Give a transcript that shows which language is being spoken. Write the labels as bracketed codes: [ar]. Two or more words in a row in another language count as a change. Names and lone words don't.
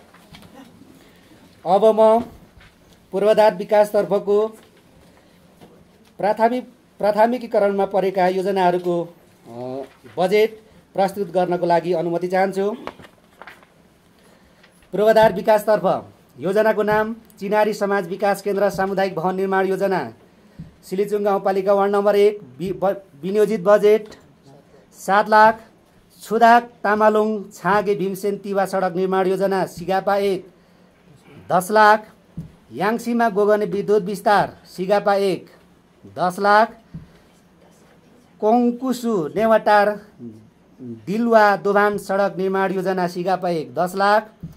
[ne] अब म पूर्वाधार विकासतर्फको प्राथमिकीकरणमा परेका योजनाहरूको बजेट प्रस्तुत गर्नको लागि अनुमति चाहन्छु। पूर्वाधार विकासतर्फ योजनाको नाम चिनारी समाज विकास केन्द्र सामुदायिक भवन निर्माण योजना, सिलिचुङ गाउँपालिका वार्ड नम्बर 1, विनियोजित बजेट 7 लाख, छुदाक तामालुङ छाँगे भीमसेन तिवा सडक निर्माण योजना सिगापा 1 10 लाख, याङसीमा गोगने विद्युत विस्तार सिगापा 1 10 लाख, कोङकुसु नेवाटार दिलवा दोभान सडक निर्माण योजना सिगापा 1 10 लाख,